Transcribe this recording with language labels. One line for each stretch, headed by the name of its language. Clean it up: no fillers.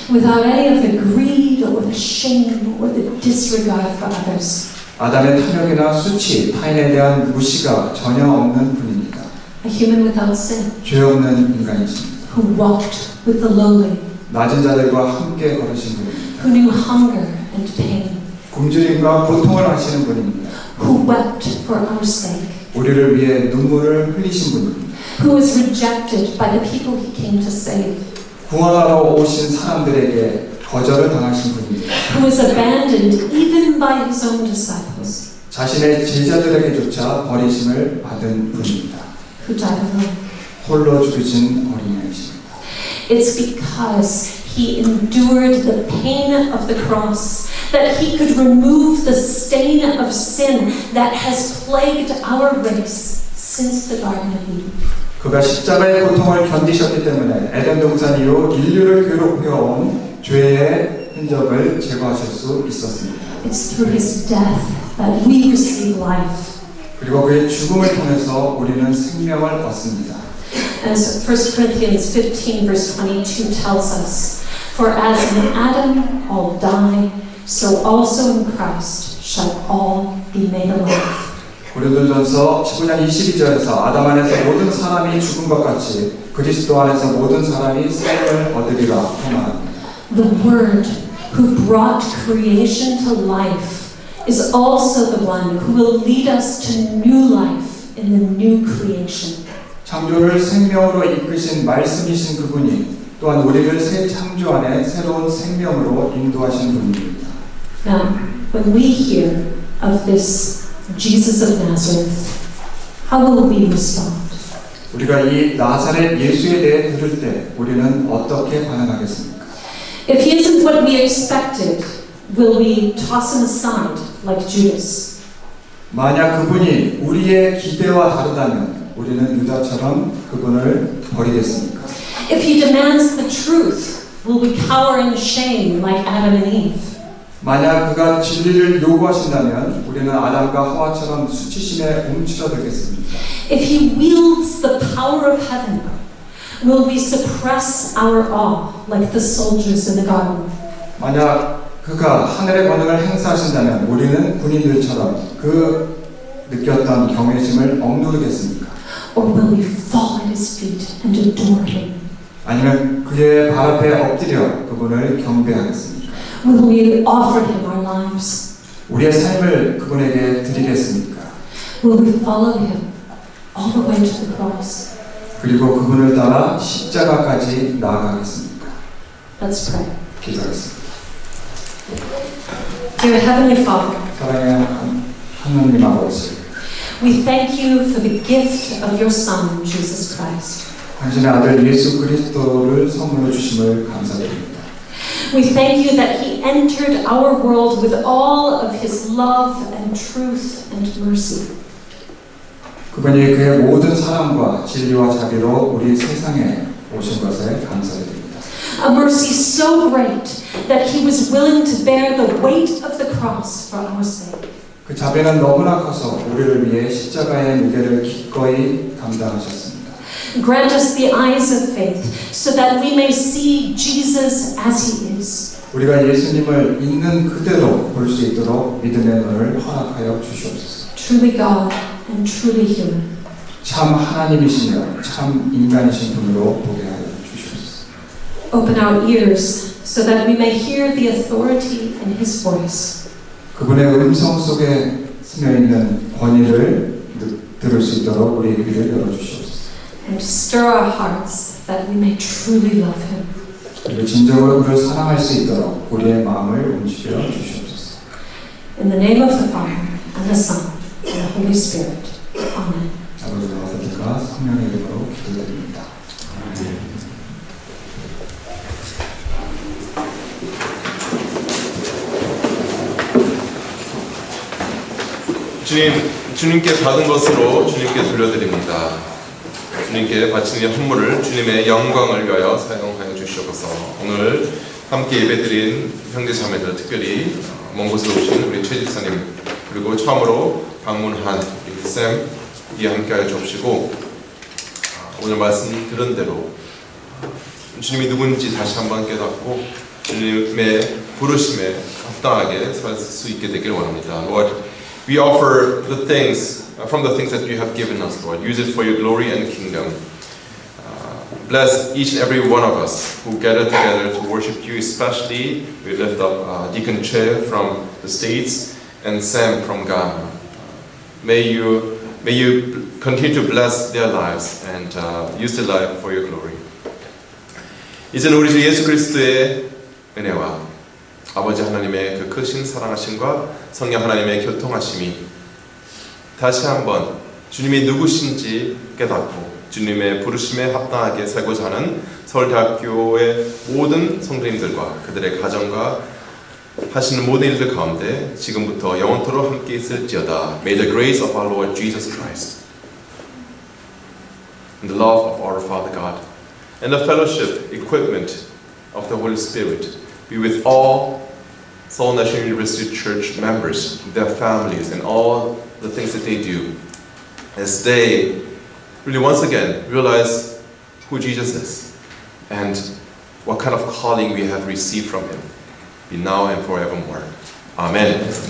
English: without any of the greed or the shame or the disregard for others.
Korean: 아담의 탐욕이나 수치, 타인에 대한 무시가 전혀 없는 분입니다.
English: A human without sin,
Korean: 죄 없는 인간이십니다.
English: who walked with the lowly,
Korean: 낮은 자들과 함께 걸으신 분입니다.
English: who knew hunger and pain,
Korean: 굶주림과 고통을 하시는 분입니다.
English: who wept for our sake,
Korean: 우리를 위해 눈물을 흘리신 분입니다.
English: who was rejected by the people he came to save,
Korean: 구원하러 오신 사람들에게 거절을 당하신 분입니다.
English: who was abandoned even by his own disciples,
Korean: 자신의 제자들에게조차 버리심을 받은 분입니다.
English: who died alone.
Korean: 홀로 죽으신 어린아이십니다.
English: It's because he endured the pain of the cross that he could remove the stain of sin that has plagued our race since the Garden of Eden.
Korean: 그가 십자가의 고통을 견디셨기 때문에 에덴 동산 이후 인류를 괴롭혀온 죄의 흔적을 제거하실 수 있었습니다.
English: It's through his death that we receive life.
Korean: 그리고 그의 죽음을 통해서 우리는 생명을 얻습니다.
English: As 1 Corinthians 15 verse 22 tells us, for as in Adam all die, so also in Christ shall all be made alive.
Korean: 고린도전서 19장 22절에서 아담 안에서 모든 사람이 죽은 것 같이 그리스도 안에서 모든 사람이 생명을 얻으리라 말합니다.
English: The Word who brought creation to life is also the one who will lead us to new life in the new creation.
Korean: 창조를 생명으로 이끄신 말씀이신 그분이 또한 우리를 새 창조 안에 새로운 생명으로 인도하신 분입니다.
English: Now, when we hear of this Jesus of Nazareth, how will we respond?
Korean: 우리가 이 나사렛 예수에 대해 들을 때 우리는 어떻게 반응하겠습니까?
English: If he isn't what we expected, will we toss him aside like Judas?
Korean: 만약 그분이 우리의 기대와 다르다면 우리는 유다처럼 그분을 버리겠습니까?
English: If he demands the truth, will we cower in shame like Adam and Eve?
Korean: 만약 그가 진리를 요구하신다면 우리는 아담과 하와처럼 수치심에 움츠러들겠습니까?
English: If he wields the power of heaven, will we suppress our awe like the soldiers in the garden?
Korean: 만약 그가 하늘의 권능을 행사하신다면 우리는 군인들처럼 그 느꼈던 경외심을 억누르겠습니까?
English: Or will we fall at his feet and adore him?
Korean: 아니면 그의 발 앞에 엎드려 그분을 경배하겠습니까?
English: Will we offer him our lives?
Korean: 우리의 삶을 그분에게 드리겠습니까?
English: Will we follow him all the way to the cross?
Korean: 그리고 그분을 따라 십자가까지 나아가겠습니까?
English: Let's pray.
Korean: 기도하겠습니다.
English: Dear Heavenly Father,
Korean: 사랑의 하나님 아버지,
English: we thank you for the gift of your Son, Jesus Christ.
Korean: 당신의 아들 예수 그리스도를 선물로 주심을 감사드립니다.
English: We thank you that he entered our world with all of his love and truth and mercy.
Korean: 그분이 그의 모든 사랑과 진리와 자비로 우리 세상에 오신 것에 감사드립니다.
English: a mercy so great that he was willing to bear the weight of the cross for our sake.
Korean: 그 자비는 너무나 커서 우리를 위해 십자가의 무게를 기꺼이 감당하셨습니다.
English: Grant us the eyes of faith so that we may see Jesus as he is.
Korean: 우리가 예수님을 있는 그대로 볼 수 있도록 믿음의 눈을 허락하여 주시옵소서.
English: Truly God and truly human.
Korean: 참 하나님이시며 참 인간이신 분으로 보게 하여 주시옵소서.
English: Open our ears so that we may hear the authority in his voice.
Korean: 그분의 음성 속에 스며 있는 권위를 들을 수 있도록 우리의 귀를 열어주시옵소서.
English: And stir our hearts that we may truly love him.
Korean: 그리고 진정으로 그를 사랑할 수 있도록 우리의 마음을 움직여 주시옵소서.
English: In the name of the Father, and the Son, and the Holy Spirit. Amen.
Korean: 아버지와 아들과 성령의 이름으로 기도드립니다. 주님께 받은 것으로 주님께 돌려드립니다. 주님께 바치는 헌물을 주님의 영광을 위하여 사용하여 주시옵소서. 오늘 함께 예배드린 형제자매들, 특별히 먼 곳으로 오신 우리 최 집사님, 그리고 처음으로 방문한 우리 쌤이 함께하여 주옵시고, 오늘 말씀 들은 대로 주님이 누군지 다시 한번 깨닫고 주님의 부르심에 합당하게 살 수 있게 되길 원합니다.
English: Lord, we offer the things from the things that you have given us, Lord. Use it for your glory and kingdom. Bless each and every one of us who gather together to worship you. Especially, we lift up Deacon Che from the States and Sam from Ghana. May you continue to bless their lives and use their life for your glory.
Korean: 이제는 우리 주 예수 그리스도의 은혜와 아버지 하나님의 그 크신 사랑하심과 성령 하나님의 교통하심이 다시 한번 주님이 누구신지 깨닫고 주님의 부르심에 합당하게 살고자 하는 서울대학교의 모든 성도님들과 그들의 가정과 하시는 모든 일들 가운데 지금부터 영원토록 함께 있을지어다.
English: May the grace of our Lord Jesus Christ and the love of our Father God and the fellowship, equipment of the Holy Spirit be with all Seoul National University Church members, their families, and all the things that they do as they really once again realize who Jesus is and what kind of calling we have received from Him, be now and forevermore. Amen.